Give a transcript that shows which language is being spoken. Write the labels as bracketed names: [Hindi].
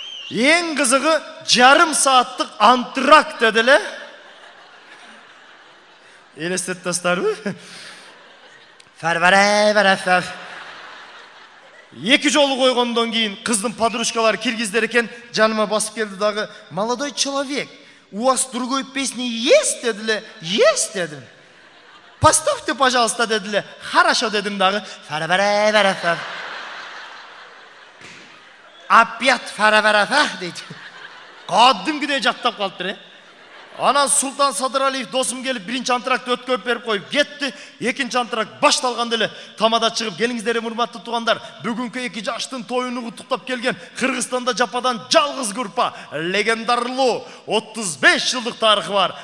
[Kyrgyz] Эң кызыгы жарым сааттык антракт дедиле. Элестет достарбы? Фара-бара-бара-фаф. 2 жолу койгондон кийин кыздын подружкалары киргиздер экен, жаныма басып келди дагы. [Russian] Молодой человек, у вас другой песни есть [Kyrgyz] дедиле. [Russian] Есть [Kyrgyz] дедим. [Russian] Поставьте, пожалуйста, [Kyrgyz] дедиле. [Russian] Хорошо [Kyrgyz] дедим дагы. [Russian] Фара-бара-бара-фаф. [Kyrgyz] Опять фара-бара-фаф дейт. Кадимкидей жаттап калыптыр. Анан Султан Садыралиев досум келип биринчи антракты өткөрүп берип коюп кетти. Экинчи антракт башталганда эле тамада чыгып, келиңиздер урматтуу туугандар, бүгүнкү 2 жаштын тоюну куттуктап келген Кыргызстанда жападан жалгыз группа, легендарлуу 35 жылдык тарыхы бар.